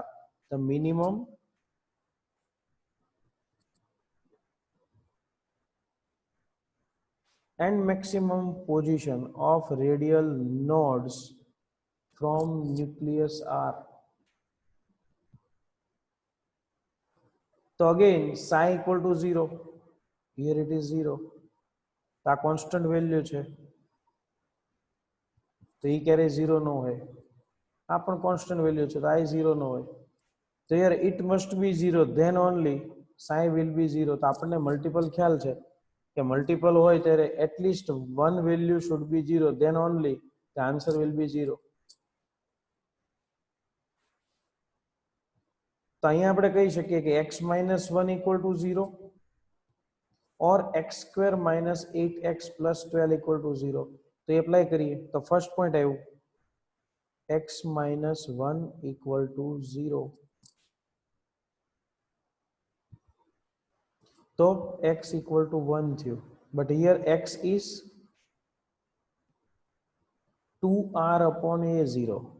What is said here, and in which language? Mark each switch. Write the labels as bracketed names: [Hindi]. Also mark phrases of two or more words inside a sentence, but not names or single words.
[English] The minimum and maximum position of radial nodes from nucleus are. So again, psi equal to 0. Here it is 0. [Gujarati] तो आ [English] constant value [Gujarati] છે તો એ ક્યારે 0 ન હોય. આ પણ [English] constant value [Gujarati] છે તો આ 0 ન હોય. તો યાર [English] it must be 0, then only psi will be 0. [Gujarati] તો આપણને મલ્ટિપલ ખ્યાલ છે કે મલ્ટિપલ હોય ત્યારે [English] at least one value should be 0, then only the answer will be 0. [Gujarati] તો અહીંયા આપણે કહી શકીએ કે [English] x minus 1 equal to 0 or x square minus 8x plus 12 equal to 0. [Gujarati] તો એ એપ્લાય કરીએ તો [English] first point [Gujarati] આવ્યું [English] x minus 1 equal to 0. [Gujarati] તો [English] x equal to 1 [Gujarati] થયું. [English] But here x is 2r upon a0.